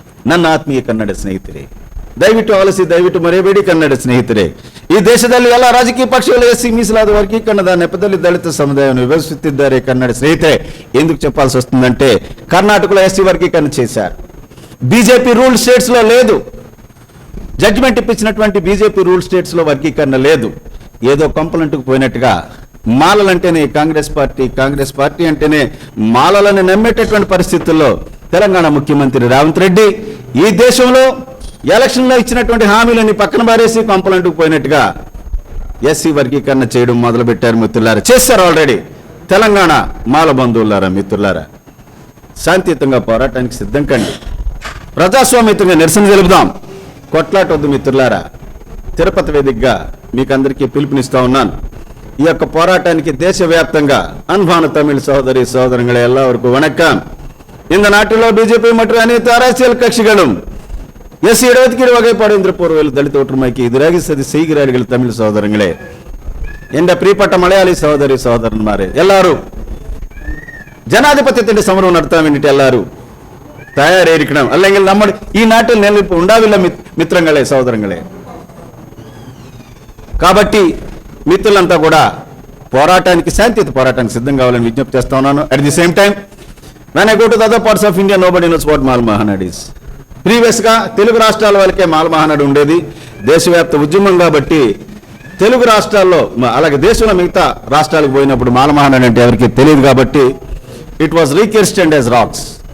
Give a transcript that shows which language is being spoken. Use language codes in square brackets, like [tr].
[kn] ನನ್ನ ಆತ್ಮೀಯ ಕನ್ನಡ ಸ್ನೇಹಿತರೆ, ದಯವಿಟ್ಟು ಆಲಿಸಿ, ದಯವಿಟ್ಟು ಮರೆಯಬೇಡಿ ಕನ್ನಡ ಸ್ನೇಹಿತರೆ. ಈ ದೇಶದಲ್ಲಿ ಎಲ್ಲ ರಾಜಕೀಯ ಪಕ್ಷಗಳು ಎಸ್ಸಿ ಮೀಸಲಾದ ವರ್ಗೀಕರಣದ ನೆಪದಲ್ಲಿ ದಲಿತ ಸಮುದಾಯವನ್ನು ವಿಭಜಿಸುತ್ತಿದ್ದಾರೆ ಕನ್ನಡ ಸ್ನೇಹಿತರೆ. [te] ఎందుకు చెప్పాల్సి వస్తుందంటే, కర్ణాటకలో ఎస్సీ వర్గీకరణ చేశారు, బీజేపీ రూల్ స్టేట్స్ లో లేదు. జడ్జిమెంట్ ఇప్పించినటువంటి బీజేపీ రూల్ స్టేట్స్ లో వర్గీకరణ లేదు. ఏదో కంపలంటుకు పోయినట్టుగా మాలలంటేనే కాంగ్రెస్ పార్టీ అంటేనే మాలలను నమ్మేటటువంటి పరిస్థితుల్లో తెలంగాణ ముఖ్యమంత్రి రేవంత్ రెడ్డి ఈ దేశంలో ఎలక్షన్లో ఇచ్చినటువంటి హామీలన్నీ పక్కన పారేసి కంపలంటుకు పోయినట్టుగా ఎస్సీ వర్గీకరణ చేయడం మొదలుపెట్టారు మిత్రులారా. చేశారు ఆల్రెడీ. తెలంగాణ మాల బంధువులారా, మిత్రులారా, శాంతియుతంగా పోరాటానికి సిద్ధం కండి, ప్రజాస్వామ్యంగా నిరసన తెలుపుదాం, కొట్లాటొద్దు మిత్రులారా. తిరుపతి వేదికగా మీకు అందరికీ పిలుపునిస్తా ఉన్నాను. ఈ యొక్క పోరాటానికి దేశవ్యాప్తంగా [ta] அன்பான தமிழ் சகோதரி சகோதரங்களே எல்லாருக்கும் வணக்கம். இந்த நாட்டிலோ பிஜேபி மற்றும் அனைத்து அரசியல் கட்சிகளும் எஸ் இடஒதுக்கீடு வகைப்பாடு என்ற போர்வையில் தலித் ஒற்றுமைக்கு எதிராக சதி செய்கிறார்கள். தமிழ் சகோதரங்களே, [ml] എന്റെ പ്രിയപ്പെട്ട മലയാളി സഹോദരി സഹോദരന്മാരെ, എല്ലാവരും ജനാധിപത്യത്തിന്റെ സമരം നടത്താൻ വേണ്ടിയിട്ട് എല്ലാവരും തയ്യാറായിരിക്കണം. അല്ലെങ്കിൽ നമ്മൾ ഈ നാട്ടിൽ നിലനിൽപ്പ് ഉണ്ടാവില്ല మిత్రంగళే, సహోదరంగళే. [te] కాబట్టి మిత్రులంతా కూడా పోరాటానికి, శాంతియుత పోరాటానికి సిద్ధం కావాలని విజ్ఞప్తి చేస్తా ఉన్నాను. [en] At the same time, when I go to the other parts of India, nobody knows what Mal Mahanad is. [te] Previous గా తెలుగు రాష్ట్రాల వాళ్ళకే మాల మహానాడు ఉండేది. దేశవ్యాప్త ఉద్యమం కాబట్టి తెలుగు రాష్ట్రాల్లో, అలాగే దేశంలో మిగతా రాష్ట్రాలకు పోయినప్పుడు మాల మహానాడు అంటే ఎవరికి తెలియదు కాబట్టి [en] It was requested as rocks.